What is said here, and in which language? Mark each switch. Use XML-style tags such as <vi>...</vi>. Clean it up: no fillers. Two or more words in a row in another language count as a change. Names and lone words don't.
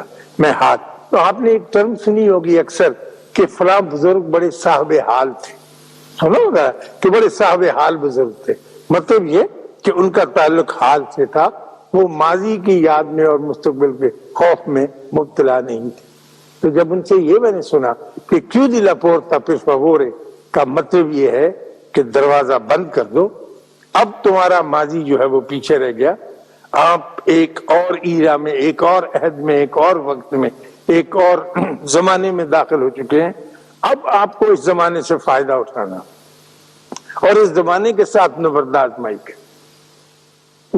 <ur>میں ہاتھ، تو آپ نے ایک ٹرم سنی ہوگی اکثر کہ فلاں بزرگ بڑے صاحب حال تھے، سنا ہوگا کہ بڑے صاحب حال بزرگ تھے. مطلب یہ کہ ان کا تعلق حال سے تھا، وہ ماضی کی یاد میں اور مستقبل کے خوف میں مبتلا نہیں تھے. تو جب ان سے یہ میں نے سنا کہ</ur> <it>chiudi la porta per favore</it> <ur>کا مطلب یہ ہے کہ دروازہ بند کر دو، اب تمہارا ماضی جو ہے وہ پیچھے رہ گیا، آپ ایک اور ایرا میں، ایک اور عہد میں، ایک اور وقت میں، ایک اور زمانے میں داخل ہو چکے ہیں. اب آپ کو اس زمانے سے فائدہ اٹھانا اور اس زمانے کے ساتھ نبرد آزمائی کرنا.</ur>